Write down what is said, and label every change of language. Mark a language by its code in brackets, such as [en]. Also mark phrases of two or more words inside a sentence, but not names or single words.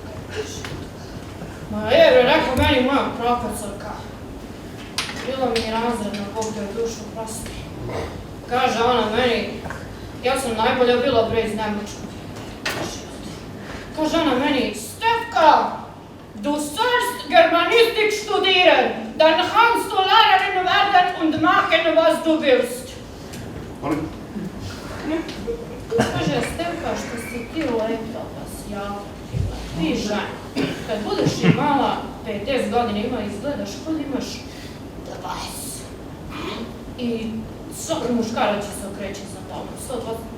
[sr] Ma rekao meni moja profesorka, bila mi je razredna, Bog da je dušu prosti. Kaže ona meni, ja sam najbolja bila bre iz Nemačkog. Kaže ona meni, Stefka, [de] du sollst Germanistik studieren, dann kannst du Lehrerin werden und machen was du willst. [sr] Molim? Kaže, Stefka, što si ti lepa, pa si ja ti žena. Kad budeš imala 50 godina, izgledaš kod imaš 20. I svaki muškarac će se okreći za tobom.